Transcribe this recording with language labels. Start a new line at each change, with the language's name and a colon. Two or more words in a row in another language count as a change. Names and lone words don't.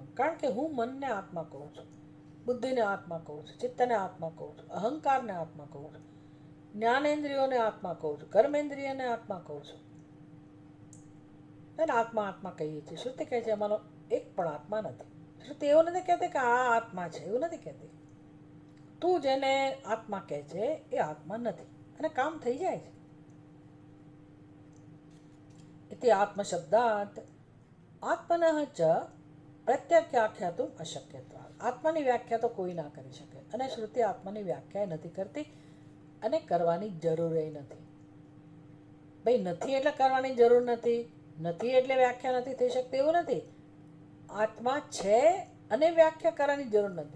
Gujarati: કારણ કે હું મનને આત્મા કહું છું, બુદ્ધિને આત્મા કહું છું, ચિત્તને આત્મા કહું છું, અહંકારને આત્મા કહું છું, જ્ઞાનેન્દ્રિયોને આત્મા કહું છું, કર્મેન્દ્રિયને આત્મા કહું છું. એને આત્મા કહીએ છીએ. શ્રુતિ કહે છે અમારો એક પણ આત્મા નથી. શ્રુતિ એવું નથી કહેતી કે આ આત્મા છે, એવું નથી કહેતી. તું જેને આત્મા કહે છે એ આત્મા નથી, અને કામ થઈ જાય છે.
Sanskrit: इति आत्मशब्दात् आत्मनः च प्रत्यख्याख्यातुम् अशक्यत्वात्.
Gujarati: આત્માની વ્યાખ્યા તો કોઈ ના કરી શકે, અને શ્રુતિ આત્માની વ્યાખ્યા નથી કરતી, અને કરવાની જરૂર નથી. ભાઈ નથી એટલે કરવાની જરૂર નથી. નથી એટલે વ્યાખ્યા નથી થઈ શકતી એવું નથી. આત્મા છે અને વ્યાખ્યા કરવાની જરૂર નથી.